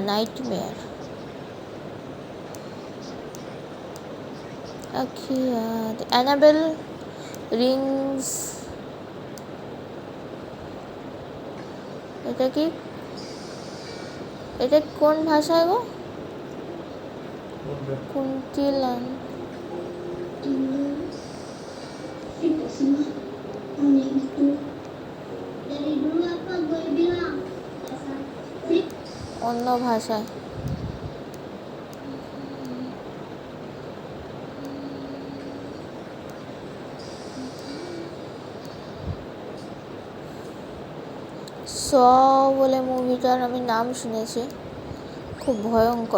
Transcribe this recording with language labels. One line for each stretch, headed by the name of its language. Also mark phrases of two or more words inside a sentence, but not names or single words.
Bangla: নাইটমেয়ার। অ্যানাবেল, রিংস। এটা কি, এটা কোন ভাষায় গো? কোনটা? কুন্তিলান।
Indonesian: Itu semua aneh gitu. Dari dulu apa gue bilang dasar freak.
Bangla: অন্য ভাষায়। স বলে মুভিটার আমি নাম শুনেছি, খুব ভয়ঙ্কর।